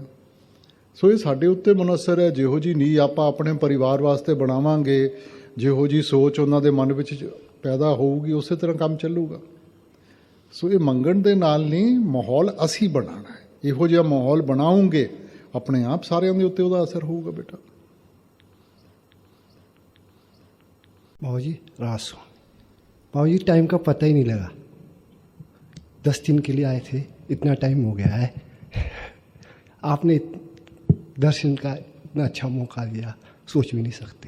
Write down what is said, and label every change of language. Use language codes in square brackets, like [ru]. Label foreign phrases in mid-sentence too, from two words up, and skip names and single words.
[pa] ਸੋ ਯੇ ਸਾਡੇ ਉੱਤੇ ਮੁਨਸਰ ਹੈ। ਜਿਹੋ ਜੀ ਨੀਂਹ ਆਪਾਂ ਅਪਨੇ ਪਰਿਵਾਰ ਵਾਸਤੇ ਬਣਾਵਾਂਗੇ, ਜਿਹੋ ਜੀ ਸੋਚ ਉਨ੍ਹਾਂ ਦੇ ਮਨ ਵਿੱਚ ਪੈਦਾ ਹੋਊਗੀ, ਉਸ ਤਰ੍ਹਾਂ ਕੰਮ ਚੱਲੂਗਾ। ਸੋ ਯੇ ਮੰਗਣ ਦੇ ਨਾਲ ਨਹੀਂ, ਮਾਹੌਲ ਅਸੀ ਬਣਾਨਾ ਹੈ। ਇਹੋ ਜਿਹਾ ਮਾਹੌਲ ਬਣਾਓਗੇ, ਅਪਨੇ ਆਪ ਸਾਰਿਆਂ ਦੇ ਉੱਤੇ ਉਹਦਾ ਅਸਰ ਹੋਗਾ। ਬੇਟਾ [hi] बाबू जी रास बाबू जी टाइम का पता ही नहीं लगा। 10 दिन के लिए आए थे, इतना टाइम हो गया है। आपने दर्शन का इतना अच्छा मौका दिया, सोच भी नहीं सकते।